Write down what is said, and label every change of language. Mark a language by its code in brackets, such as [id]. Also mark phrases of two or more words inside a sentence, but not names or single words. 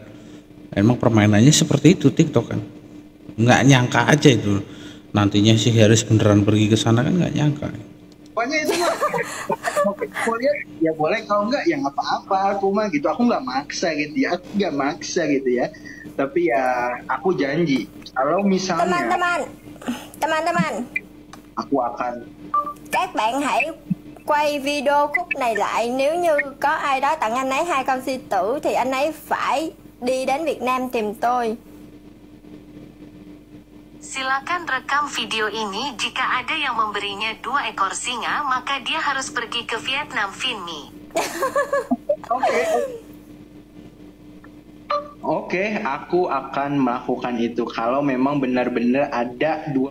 [id] Emang permainannya seperti itu TikTok kan, nggak nyangka aja itu nantinya si Harris beneran pergi ke sana, kan nggak nyangka. Pokoknya itu mah mau lihat ya boleh, kalau enggak ya nggak apa-apa, aku mah gitu, aku nggak maksa gitu ya, tapi ya aku janji kalau misalnya Teman-teman, aku akan [vi] các bạn hãy quay video khúc này lại. Nếu như có ai đó tặng anh ấy 2 con sư tử thì anh ấy phải đi đến Việt Nam tìm tôi. [id] Silakan rekam video ini. Jika ada yang memberinya 2 ekor singa, maka dia harus pergi ke Vietnam, Vinmi. Oke, aku akan melakukan itu kalau memang benar-benar ada 2.